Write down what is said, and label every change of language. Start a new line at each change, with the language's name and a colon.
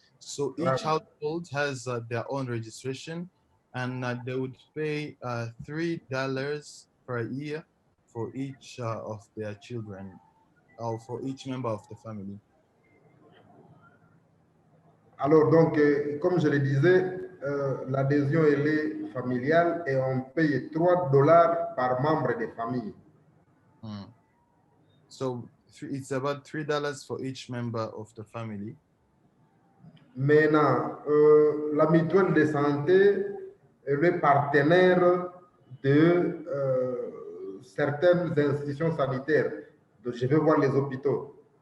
English: So each household has their own registration, and they would pay $3 per year for each of their children, or for each member of the family.
French: Alors, donc, comme je le disais, l'adhésion elle est familiale et on paye $3 par membre de famille.
English: So it's about $3 for each member of the family.
French: Maintenant, la mutuelle de santé est le partenaire de certaines institutions sanitaires. Donc, je vais voir les hôpitaux.